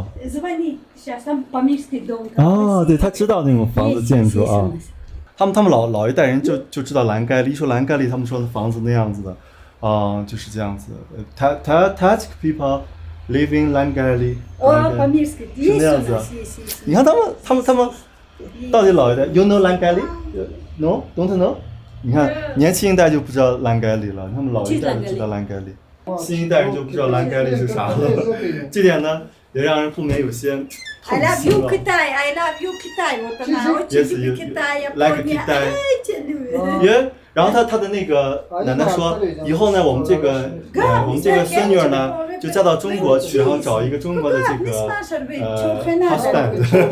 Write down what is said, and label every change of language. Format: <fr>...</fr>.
<ru>Звони, сейчас там Памирский дом.</ru> <zh>对，他知道那种房子建筑啊。他们老一代人就知道兰盖利，一说兰盖利，他们说的房子那样子的，就是这样子。</zh> <en>Tajik people live in Langali。</en> <ru>Памирский, есть у нас, есть.</ru> <zh>你看他们到底老一代 ，</zh> <en>You know Langali? No, don't know.</en> <zh>你看年轻一代就不知道兰盖利了，他们老一代就知道兰盖利，新一代人就不知道兰盖利是啥了。这点呢，也让人不免有些</zh> <en>I love you, Китай, I love you, Китай.</en> <ru>Вот она очень любит Китай, Япония. Очень любит. 耶。</ru> <zh>然后他的那个奶奶说，以后呢，我们这个孙女儿呢，就嫁到中国去，然后找一个中国的这个husband。</zh>